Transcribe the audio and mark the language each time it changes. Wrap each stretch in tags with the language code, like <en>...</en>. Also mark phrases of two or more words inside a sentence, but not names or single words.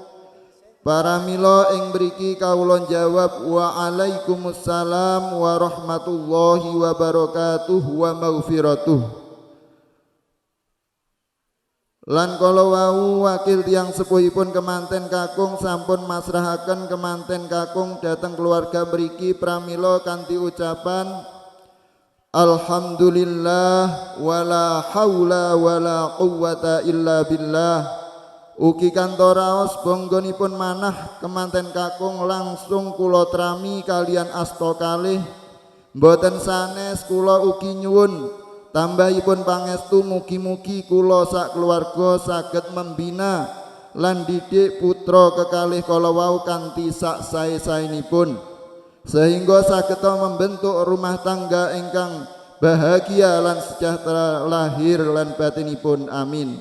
<jv>Para mila ing mriki kawula jawab</jv> <ar>وعليكم السلام ورحمة الله وبركاته ومغفرته.</ar> <jv>Lan kala wau wakil tiyang sepuhipun kemanten kakung sampun masrahaken kemanten kakung dhateng keluarga mriki pramila kanthi ucapan</jv> <ar>الحمد لله ولا حول ولا قوة إلا بالله.</ar> <jv>Ugi kantoraos bonggonipun manah kemanten kakung langsung kula trami kalian asta kalih. Mboten sanes kula ugi nyuwun tambahipun pangestu mugi-mugi kula sak keluarga saged membina lan didik putra kekalih kala wau kanthi sak sae-saenipun sehingga saged</jv> <id>membentuk rumah tangga</id> <jv>ingkang bahagia lan sejahtera lahir lan batinipun, amin.</jv>